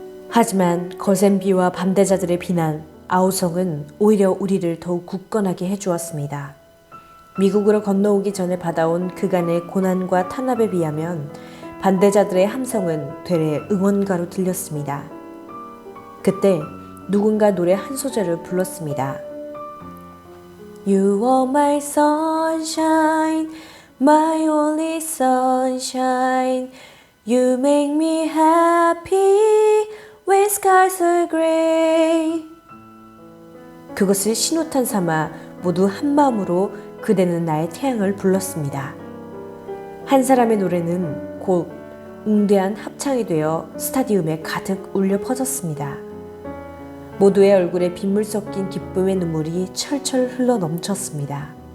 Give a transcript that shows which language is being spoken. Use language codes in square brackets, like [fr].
[ko] 하지만 거센 비와 반대자들의 비난, 아우성은 오히려 우리를 더욱 굳건하게 해주었습니다. 미국으로 건너오기 전에 받아온 그간의 고난과 탄압에 비하면 반대자들의 함성은 되레 응원가로 들렸습니다. 그때 누군가 노래 한 소절을 불렀습니다. [en] You are my sunshine, my only sunshine. You make me happy when skies are gray. [ko] 그것을 신호탄 삼아 모두 한마음으로 그대는 나의 태양을 불렀습니다. 한 사람의 노래는 곧 웅대한 합창이 되어 스타디움에 가득 울려 퍼졌습니다. 모두의 얼굴에 빗물 섞인 기쁨의 눈물이 철철 흘러 넘쳤습니다.